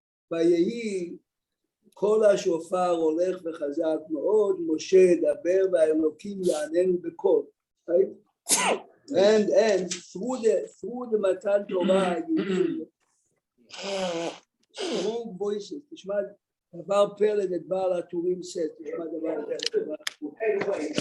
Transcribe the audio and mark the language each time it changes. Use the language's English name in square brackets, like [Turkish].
[Hebrew] ויהי כל השופר הולך וחזק מאוד, משה ידבר והאלוקים יעננו בקול. [English] And through the matan Torah, strong voices. [Hebrew] תשמע דבר פלא את בעל הטורים [English] says. [Hebrew] תשמע דבר פלא.